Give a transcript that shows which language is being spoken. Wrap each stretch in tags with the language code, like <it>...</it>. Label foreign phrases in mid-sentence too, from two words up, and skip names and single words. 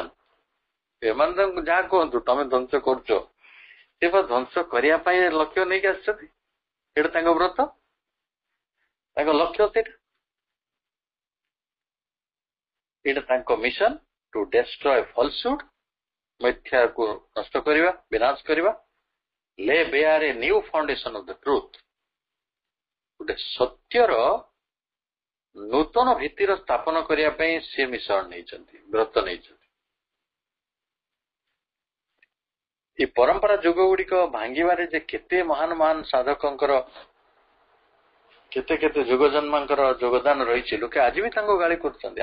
<or>ଏମାନେ ତାଙ୍କୁ ଯାହା କୁହନ୍ତୁ ତମେ ଧ୍ୱଂସ କରୁଛ, ସେ ବା ଧ୍ୱଂସ କରିବା ପାଇଁ ଲକ୍ଷ୍ୟ ନେଇକି ଆସିଛନ୍ତି। ସେଇଟା ତାଙ୍କ ବ୍ରତ, ତାଙ୍କ ଲକ୍ଷ୍ୟ ସେଇଟା, ଏଇଟା ତାଙ୍କ ମିଶନ।</or> <en>to destroy falsehood,</en> <or>ମିଥ୍ୟାକୁ ନଷ୍ଟ କରିବା, ବିନାଶ କରିବା।</or> <en>lay bare a new foundation of the truth,</en> <or>ଗୋଟେ ସତ୍ୟର ନୂତନ ଭିତ୍ତିର ସ୍ଥାପନ କରିବା ପାଇଁ ସେ ମିଶନ ନେଇଛନ୍ତି, ବ୍ରତ ନେଇଛନ୍ତି। ଏ ପରମ୍ପରା ଯୁଗ ଗୁଡିକ ଭାଙ୍ଗିବାରେ ଯେ କେତେ ମହାନ ମହାନ ସାଧକଙ୍କର, କେତେ କେତେ ଯୁଗ ଜନ୍ମାଙ୍କର ଯୋଗଦାନ ରହିଛି, ଲୋକେ ଆଜି ବି ତାଙ୍କୁ ଗାଳି କରୁଛନ୍ତି।</or>